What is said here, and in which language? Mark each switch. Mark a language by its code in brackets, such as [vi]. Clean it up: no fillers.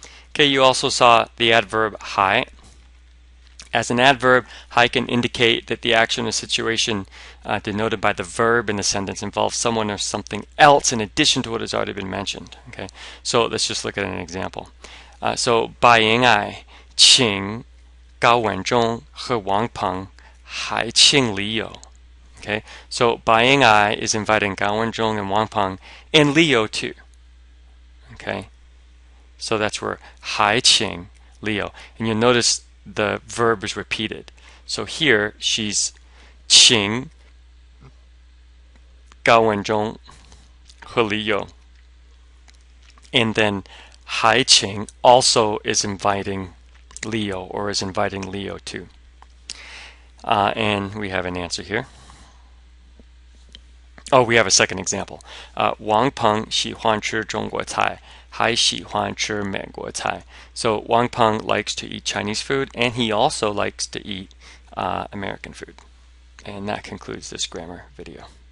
[en] Okay, you also saw the adverb 还. As an adverb, 还 can indicate that the action or situation denoted by the verb in the sentence involves someone or something else in addition to what has already been mentioned. Okay, so let's just look at an example. [zh] So 白银爱请高文忠和王鹏还请李友. [en] Okay, so 白银爱 is inviting Gao Wenzhong and Wang Peng and Liu too. Okay, so that's where [zh] 还请 [en] Liu, and you'll notice the verb is repeated. So here she's 请 Gao Wenzhong 和李友, and then [zh] 还请 [en] also is inviting Liu or is inviting Liu too. And we have an answer here. Oh, we have a second example. [zh] 王鹏喜欢吃中国菜还喜欢吃美国菜. [en] So Wang Peng likes to eat Chinese food, and he also likes to eat American food. And that concludes this grammar video.